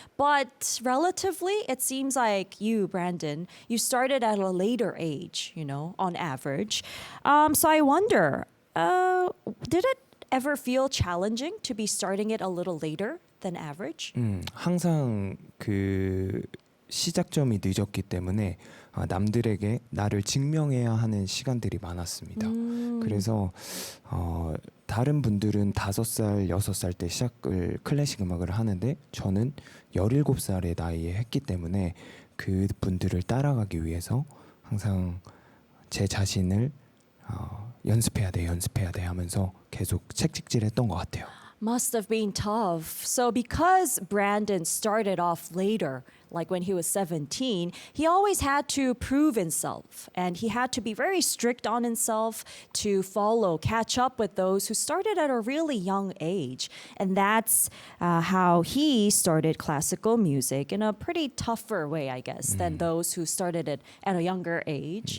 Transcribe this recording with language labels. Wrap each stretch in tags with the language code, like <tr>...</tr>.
<en>But relatively, it seems like you, Brandon, you started at a later age, you know, on average. So I wonder, did it ever feel challenging to be starting it a little later than average?</en> <ko>항상 그 시작점이 늦었기 때문에 남들에게 나를 증명해야 하는 시간들이 많았습니다. 그래서 다른 분들은 5살, 6살 때 시작을 클래식 음악을 하는데 저는 17살의 나이에 했기 때문에 그 분들을 따라가기 위해서 항상 제 자신을 연습해야 돼 하면서 계속 책찍질했던 것 같아요.</ko> <en>Must have been tough. So, because Brandon started off later, like when he was 17, he always had to prove himself. And he had to be very strict on himself to catch up with those who started at a really young age. And that's how he started classical music in a pretty tougher way, I guess, than those who started it at a younger age.</en>